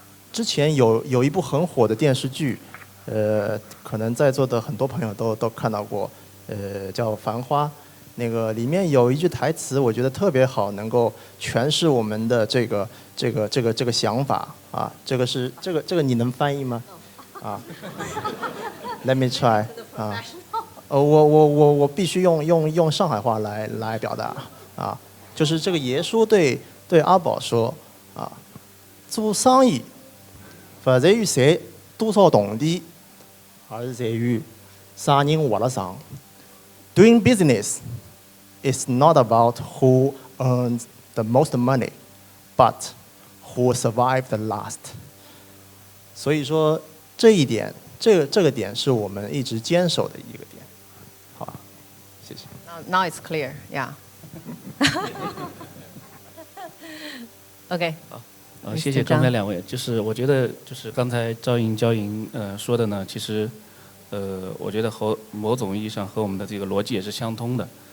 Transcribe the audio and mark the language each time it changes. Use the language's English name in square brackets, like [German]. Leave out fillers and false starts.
[Chinese] 之前有一部很火的电视剧，可能在座的很多朋友都看到过，叫《繁花》，那个里面有一句台词，我觉得特别好，能够诠释我们的这个想法啊。这个你能翻译吗？ [English] 啊 ，Let me try 啊。 [Chinese] 我必须用上海话来表达啊，就是这个爷叔对阿宝说啊，做生意不在于赚多少铜钿，而是在于啥人活得长。 [English] Doing business is not about who earns the most money, but who survived the last. [Chinese] 所以说这一点，这个点是我们一直坚守的一个点。好，谢谢。 [English] Now it's clear, yeah. Okay. [Chinese] 谢谢刚才两位。就是我觉得，就是刚才焦莹说的呢，其实，我觉得和某种意义上和我们的这个逻辑也是相通的。